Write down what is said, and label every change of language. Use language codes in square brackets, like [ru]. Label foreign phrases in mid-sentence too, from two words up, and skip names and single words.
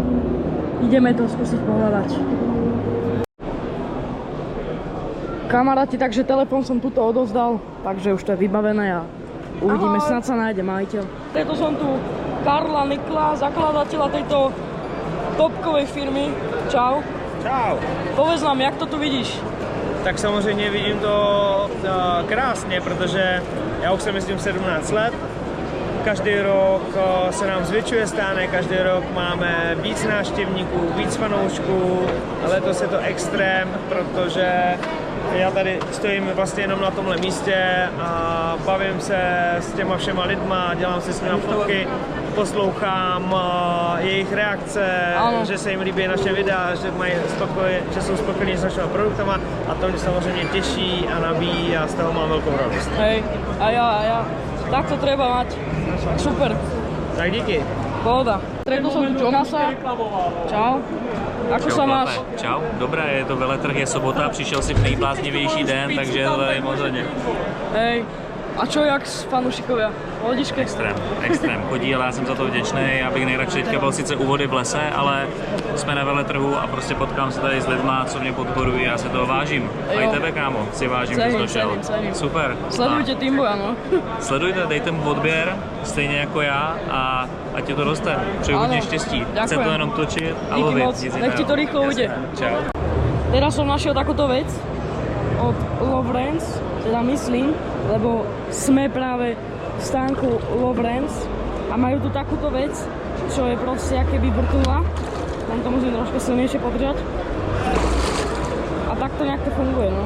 [sk] Ideme to skúsiť pohľadať. Kamaráti, takže telefón som tuto odozdal, takže už to je vybavené a uvidíme, snad sa nájde majiteľ. Preto som tu Karla Nikla, zakladateľa tejto topkovej firmy. Čau. Čau. Povedz nám, jak to tu vidíš? [cs] Tak samozřejmě vidím to krásně, protože já už jsem jezdím 17 let. Každý rok se nám zvětšuje stánek, každý rok máme víc návštěvníků, víc fanoušků. Letos je to extrém, protože já tady stojím vlastně jenom na tomhle místě a bavím se s těma všema lidma, dělám si s nimi fotky, poslouchám jejich reakce, že se jim líbí naše videa, že jsou spokojení s našimi produktama a to mě samozřejmě těší a nabíjí a z toho mám velkou radost. [sk] Hej, a ja. Tak to treba mať. Super. [cs] Tak díky. [sk] Pohoda. Stretol som tu Jonasa. Čau. Ako sa máš? [cs] Čau, dobré, je to veletrh, je sobota, přišel si v nejbláznivější den, takže je to tady moc hodně. [sk] Hej, a čo jak fanúšikovia? Pohodičke? [cs] Extrém, chodí, ale já jsem za to vděčný, já bych nejradši teďka byl sice u vody v lese, ale jsme na veletrhu a prostě potkám se tady s lidma, co mě podporují, já se toho vážím. A i tebe, kámo, si vážím, že jsi došel. Super. Sledujte Timboja, no. Sledujte, dejte mu odběr, stejně jako já a ať ti to roste. Přeju hodně štěstí. Chce to jenom točit a lovit. [sk] Nech ti to rýchlo ujde. Čau. Teraz som našiel takúto vec od Lovrens, teda myslím, lebo sme práve v stánku Lovrens a majú tu takúto vec, čo je proste akéby vrtuľa. Tam to musím trošku silnejšie podržať. A takto nejak to funguje, no.